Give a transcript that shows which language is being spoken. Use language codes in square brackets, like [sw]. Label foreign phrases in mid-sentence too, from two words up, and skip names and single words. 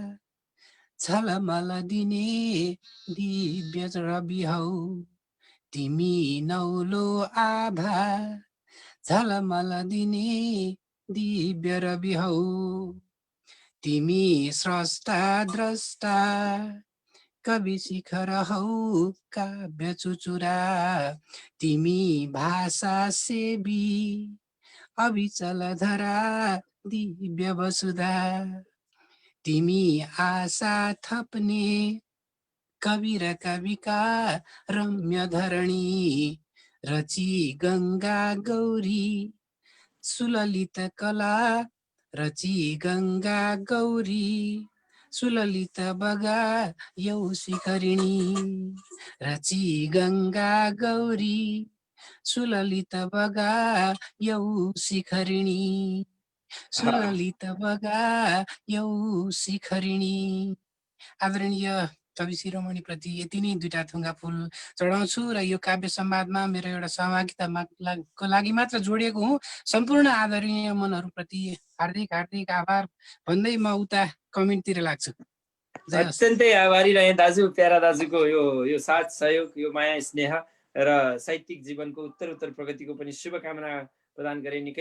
[ne] झलमल दिने दिव्य रवि हौ तिमी नौलो आभा झलमल दिने दिव्य रवि हौ तिमी स्रष्टा द्रष्टा कवि शिखर हौ काव्य चुचुरा तिमी भाषा सेवी अविचल धरा दिव्य वसुधा तिमी आशा थप्ने कवि र कविका रम्य धरणी रची गङ्गा गौरी सुललित कला रची गङ्गा गौरी सुललित बगा यौ शिखरिणी रची गङ्गा गौरी सुललित बगा यौ शिखरिणी सुललित बगा यौ शिखरिणी। आदरणीय कवि शिरोमणि प्रति यति नै 2टा थुङ्गा फुल चढाउँछु र यो काव्य संवादमा मेरो एउटा सहभागिताको लागि मात्र जोडिएको हुँ। सम्पूर्ण आदरणीय मनहरूप्रति हार्दिक हार्दिक आभार भन्दै म उता कमेन्टतिर लाग्छु। अत्यन्तै आभारी रहे दाजु, प्यारा दाजुको यो साथ सहयोग, यो माया स्नेह र साहित्यिक जीवनको उत्तर प्रगतिको पनि शुभकामना प्रदान गरे।